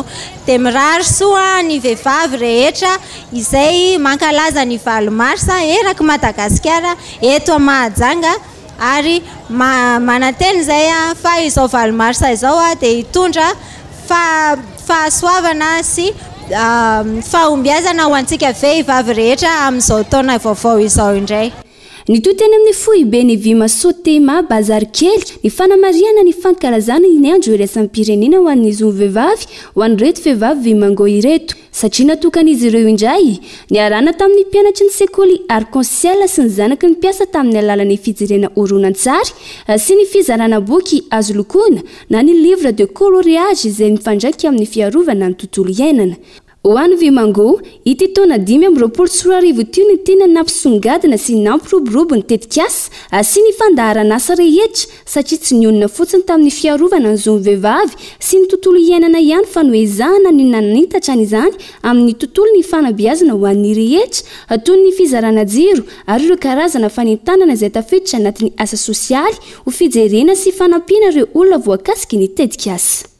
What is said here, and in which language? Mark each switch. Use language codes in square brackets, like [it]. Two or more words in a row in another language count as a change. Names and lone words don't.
[mg] Dia mirary soa ny vehivavy rehetra izay mankalaza ny valo marsa eraky Madagasikara eto Mahajanga ary mananteny izay fa izao valo marsa izao dia hitondra fahasoavana sy fahombiazana ho antsika vehivavy rehetra amin'izao taona vaovao izao indray. Ny toy teny amin'ny foibe ny Vima Sotema bazary kely ny fanamariana ny fankalazana ny andro iraisam-pirenena ho an'ny zony vehivavy ho an'ireto vehivavy vimango ireto satria natokan'izy ireo indray ny arana tamin'ny mpianatry ny sekoly arc-en-ciel sy ny zanaky ny mpiasa tamin'ny alalan'ny fijirena horonan-tsary sy ny fizarana boky azo lokoana na ny [fr] livre de coloriage [mg] izay mifandraika amin'ny fiarovana ny tontolo iainana. Ho an'ny vimango ity taona 2024 tio ny tena nampisongadina sy nampiroborobo ny tetikasa sy ny fandaharan'asa rehetra satria tsy nionina fotsiny tamin'ny fiarovana ny zony vehivavy sy ny tontolo iainana ihany fa noezahana ny nanitatra n'izany amin'ny tontolo ny fanabeazana ho an'ny rehetra toy ny fizarana jiro ary ireo karazana fanentanana izay tafiditra anatin'ny asa sosialy ho fijerena sy fanampiana ireo olona voakasiky ny tetikasa.